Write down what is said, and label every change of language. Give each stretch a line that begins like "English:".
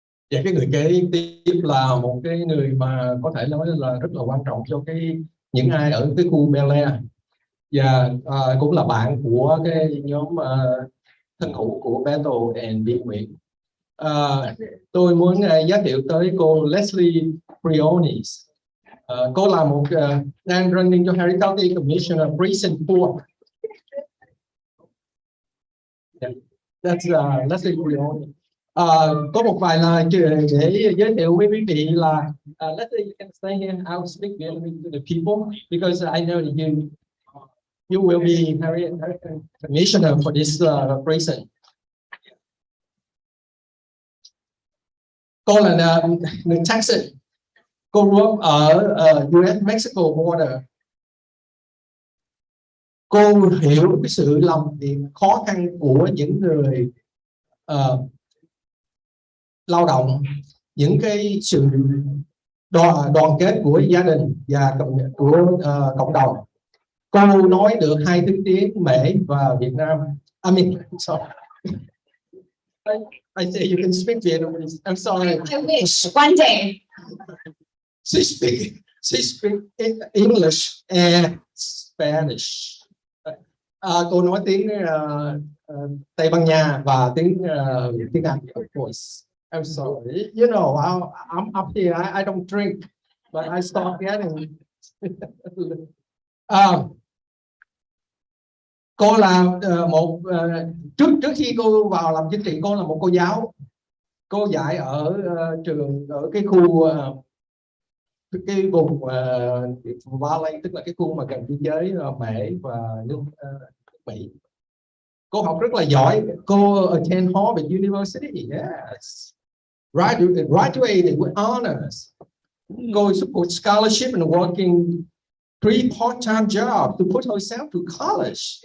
Vietnamese: Và cái người kế tiếp là một cái người mà có thể nói là rất là quan trọng cho những ai ở cái khu Bel Air, và cũng là bạn của cái nhóm thân hữu của Beto and Bee Nguyễn. Tôi muốn giới thiệu tới cô Leslie Briones. Cô là một đang
English: running
Vietnamese: cho Harris County Commissioner Precinct 4.
English: Yeah, that's Leslie Briones.
Vietnamese: Có một vài lời để giới thiệu với quý vị là Leslie,
English: you can stay here. I'll speak to the people because I know that you will be Harris Commissioner for this precinct.
Vietnamese: Cô là người Texas. Cô
English: grew up
Vietnamese: ở US-Mexico border. Cô hiểu cái sự làm việc khó khăn của những người lao động, những cái sự đoàn kết của gia đình và của cộng đồng. Cô nói được 2 thứ tiếng Mễ và Việt Nam.
English: I mean, sorry. I say you can speak Vietnamese. I'm sorry. I wish one day. She speak English and Spanish.
Vietnamese: Cô nói tiếng Tây Ban Nha và tiếng Anh,
English: of course. I'm sorry. You know, I'm up here. I don't drink, but I start getting.
Vietnamese: Cô là trước khi cô vào làm chính trị, cô là một cô giáo. Cô dạy ở trường ở cái khu cái vùng Valley, tức là cái khu mà gần biên giới Mễ và nước Mỹ. Cô học rất là giỏi. Cô
English: attend Harvard University. Yes. Graduated with honors.
Vietnamese: Cô
English: support scholarship and working 3 part-time jobs to put herself to college.